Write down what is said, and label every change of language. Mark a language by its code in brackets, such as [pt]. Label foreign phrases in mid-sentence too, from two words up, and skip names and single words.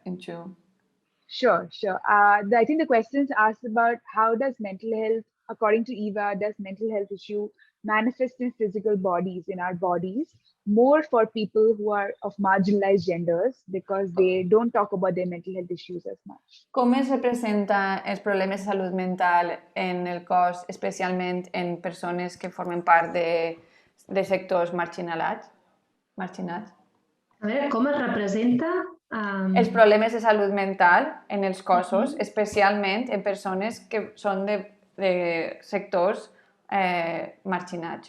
[en] Sure. I think the question asks about how does mental health, according to Eva, does mental health issue manifest in physical bodies, in our bodies, more for people who are of marginalized genders because they don't talk about their mental health issues as much. [ca] Com es representa els problemes de salut mental en el cos, especialment en persones que formen part de sectors marginats? A veure, com es representa? Els problemes de salut mental en els cossos, especialment en persones que són de sectors marginats.